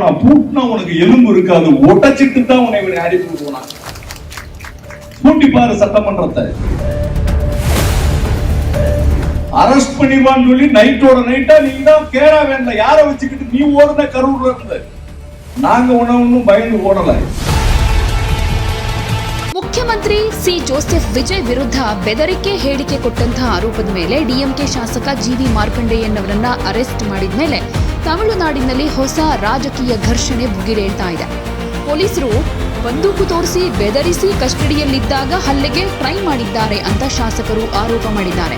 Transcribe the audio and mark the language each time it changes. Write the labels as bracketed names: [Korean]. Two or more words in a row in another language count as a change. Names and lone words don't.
[Tamil] பூட்டினா உனக்கு எலும்பு இருக்காது, ஒட்டச்சிட்டு தான் உன்னை அடி பூட்டுவானா. பூட்டி பாரு சட்டமன்றத்தை. அரஸ்ட் பண்ணிடுவான்னு சொல்லி நைட்டோட நைட்டா நீ தான் கேரா வேண்டாம், யாரை வச்சுக்கிட்டு நீ ஓடுன கரூர்ல இருந்து. நாங்க ஒன்னும் பயந்து ஓடல. [Kannada] ಮುಖ್ಯಮಂತ್ರಿ ಸಿ ಜೋಸೆಫ್ ವಿಜಯ್ ವಿರುದ್ಧ ಬೆದರಿಕೆ ಹೇಳಿಕೆ ಕೊಟ್ಟಂತಹ ಆರೋಪದ ಮೇಲೆ ಡಿಎಂಕೆ ಶಾಸಕ ಜಿವಿ ಮಾರ್ಕಂಡೇಯನ್ ಅವರನ್ನ ಅರೆಸ್ಟ್ ಮಾಡಿದ ಮೇಲೆ ತಮಿಳುನಾಡಿನಲ್ಲಿ ಹೊಸ ರಾಜಕೀಯ ಘರ್ಷಣೆ ಭುಗಿಲೇಳ್ತಾ ಇದೆ. ಪೊಲೀಸರು ಬಂದೂಕು ತೋರಿಸಿ ಬೆದರಿಸಿ ಕಸ್ಟಡಿಯಲ್ಲಿದ್ದಾಗ ಹಲ್ಲೆಗೆ ಟ್ರೈ ಮಾಡಿದ್ದಾರೆ ಅಂತ ಶಾಸಕರು ಆರೋಪ ಮಾಡಿದ್ದಾರೆ.